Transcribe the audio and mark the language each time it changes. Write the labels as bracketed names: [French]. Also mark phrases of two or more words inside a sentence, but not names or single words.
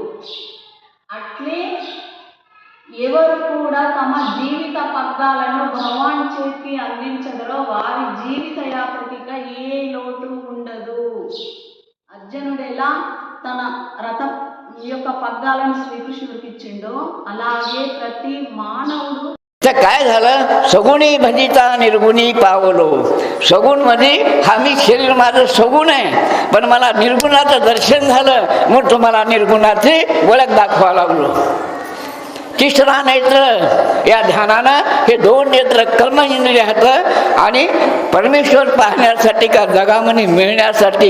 [Telugu] అట్లే ఎవరు కూడా తమ జీవిత పగ్గాలను భగవాన్ చేతికి అందించదరో వారి జీవిత యాత్రకి ఏ లోటు ఉండదు. అర్జునుడు ఎలా తన రథం యొక్క పగ్గాలను శ్రీకృష్ణుడికి ఇచ్చిండో అలాగే ప్రతి మానవుడు. [Marathi] काय झालं, सगुणी भजिता निर्गुणी पावलो. सगुण म्हणजे हा मी शरीर माझं सगुण आहे, पण मला निर्गुणाचं दर्शन झालं, मग तुम्हाला निर्गुणाची ओळख दाखवा लागलो. तिसरा नेत्र या ध्यानानं हे दोन नेत्र कर्म इंद्रियात आणि परमेश्वर पाहण्यासाठी का जगामध्ये मिळण्यासाठी.